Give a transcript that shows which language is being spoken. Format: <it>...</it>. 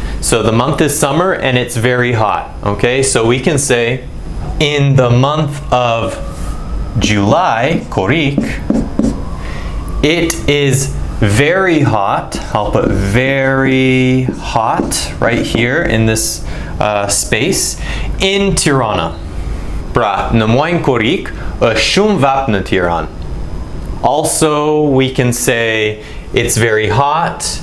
<en>So the month is summer and it's very hot, okay? So we can say in the month of July, Korik, it is very hot. I'll put very hot right here in this space in Tirana.</en> <sq>Pra në muajin Korik është shumë vap në Tiranë.</sq> <en>Also, we can say it's very hot.</en>